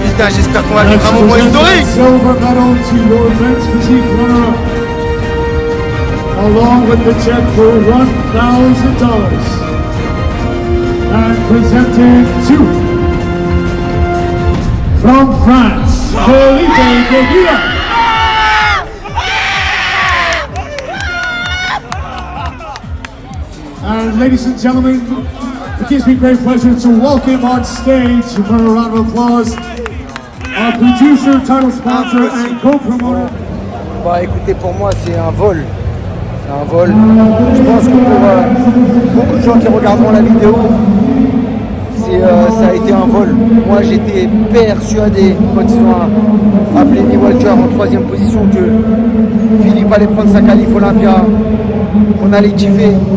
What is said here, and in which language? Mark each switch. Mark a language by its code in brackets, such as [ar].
[fr] J'espère qu'on va vivre un moment historique. [en] Silver medal to your men's physique runner-up, along with the check for $1,000. And presented to, from France, Felipe Guevara. And ladies and gentlemen, it gives me great pleasure to welcome on stage, for a round of applause, our producer, title sponsor, and co-promoter. [fr] Bah écoutez, pour moi c'est un vol. C'est un vol. Je pense que pour beaucoup de gens qui regarderont la vidéo, ça a été un vol. Moi j'étais persuadé quand ils ont appelé Lee Walker en 3e position que Philippe allait prendre sa qualif Olympia, qu'on allait kiffer.